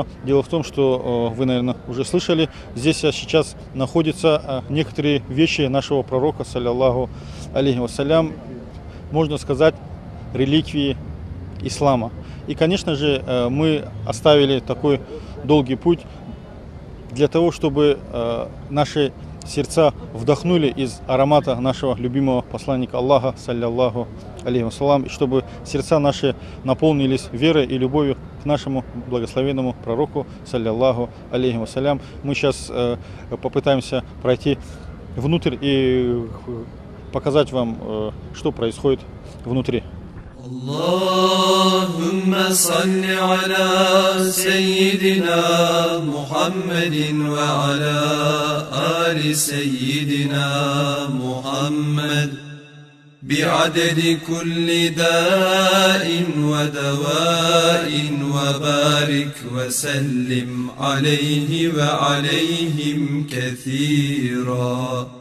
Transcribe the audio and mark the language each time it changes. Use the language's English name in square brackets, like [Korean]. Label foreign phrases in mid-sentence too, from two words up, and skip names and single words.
[Russian] Дело в том, что вы, наверное, уже слышали, здесь сейчас находятся некоторые вещи нашего пророка, [Arabic] صلى الله عليه وسلم, [Russian] можно сказать, реликвии ислама. И, конечно же, мы оставили такой долгий путь для того, чтобы наши сердца вдохнули из аромата нашего любимого посланника Аллаха, [Arabic] صلى الله عليه وسلم, [Russian] и чтобы сердца наши наполнились верой и любовью к нашему благословенному пророку, [Arabic] صلى الله عليه وسلم. [Russian] Мы сейчас попытаемся пройти внутрь и показать вам, что происходит внутри. [Arabic] اللهم صل على سيدنا محمد وعلى آل سيدنا محمد بعدد كل داء ودواء وبارك وسلم عليه وعليهم كثيرا.